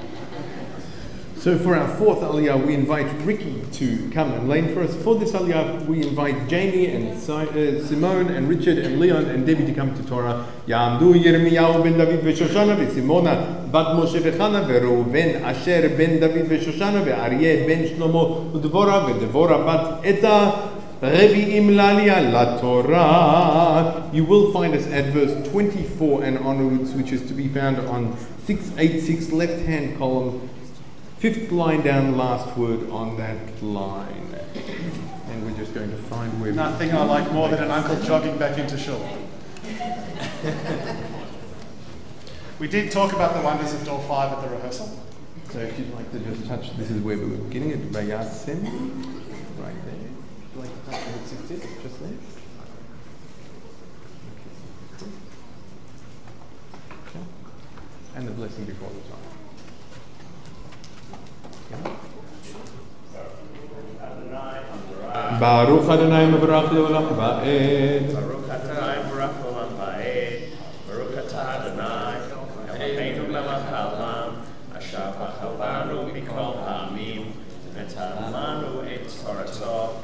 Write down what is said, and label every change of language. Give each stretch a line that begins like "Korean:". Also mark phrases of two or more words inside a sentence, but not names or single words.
English: So for our fourth aliyah, we invite Ricky to come and lane for us. For this aliyah, we invite Jamie and Simone and Richard and Leon and Debbie to come to Torah.
Hebrew: יעמדו ירמיהו בן דוד ושושנה ושמעונה בת משה וחנה וראובן אשר בן דוד ושושנה ואריה בן שלמה ודבורה ודבורה בת אתה רביעים לעלייה לתורה.
English: You will find us at verse 24 and onwards, which is to be found on 686 left-hand column. 5th line down, last word on that line. And we're just going to find where... Nothing I like more than an uncle jogging back into shul. We did talk about the wonders of door 5 at the rehearsal. So if you'd like to just touch, this is where we were beginning at Vayasim, right there. Would you like to touch the 60th, just there? Okay. And the blessing before the time.
Hebrew: ברוך אדוני מברך לעולם ועד. ברוך אדוני מברך לעולם ועד. ברוך אתה אדוני אלוהינו מלך העולם אשר בחלנו מכל העמים ותמנו את תורתו.